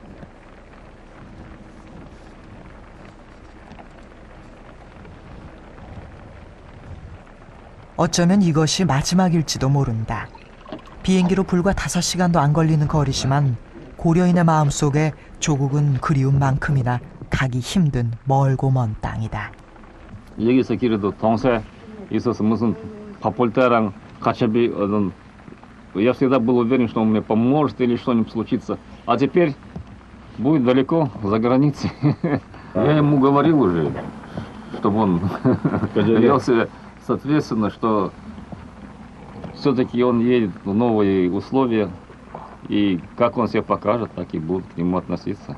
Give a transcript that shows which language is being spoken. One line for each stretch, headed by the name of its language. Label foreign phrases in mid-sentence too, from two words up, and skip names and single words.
Korean: 어쩌면 이것이 마지막일지도 모른다. 비행기로 불과 5시간도 안 걸리는 거리지만 고려인의 마음속에 조국은 그리움만큼이나 가기 힘든 멀고 먼 땅이다. 여기서 길에도 동생 있어서 무슨 바쁠 때랑 같이
Russian: я всегда был уверен, что он мне поможет или что-нибудь случится. А теперь будет далеко, за границей. Я ему говорил уже, чтобы он вел себя соответственно, что все-таки он едет в новые условия, и как он себя покажет, так и будут к нему относиться.